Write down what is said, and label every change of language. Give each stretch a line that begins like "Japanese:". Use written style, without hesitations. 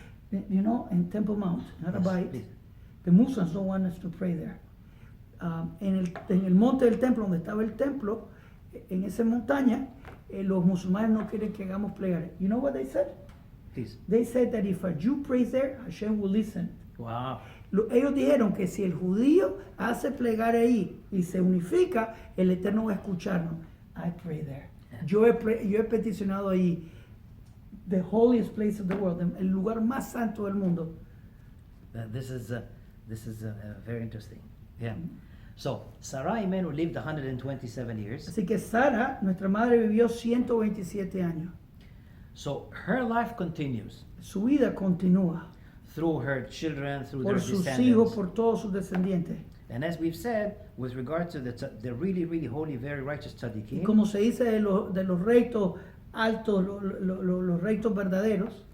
English: You know, in Temple Mount, in Arabite, please. the Muslims don't want us to pray there.
Spanish: En el monte del templo, donde estaba el templo, en esa montaña, los musulmanes no quieren que hagamos plegaria.
English: You know what they said? Please. They said that if a Jew prays there, Hashem will listen. Wow.
Spanish: Ellos dijeron que si el judío hace plegaria ahí y se unifica, el Eterno va a escucharnos.
English: I pray there.
Spanish: Yo he peticionado ahí,
English: the holiest place of the world,
Spanish: el lugar más santo del mundo.
English: This is very interesting. Yeah. So Sarah Imenu lived 127 years.
Spanish: Así que Sara, nuestra madre, vivió 127 años.
English: So her life continues
Spanish: Su vida continúa
English: through her children, through
Spanish: por sus
English: descendants.
Spanish: hijos, por todos sus descendientes.
English: And as we've said, with regard to the really, really holy, very righteous
Spanish: Y
Hebrew: tzaddikim,
Spanish: como se dice de los rectos altos, los rectos verdaderos,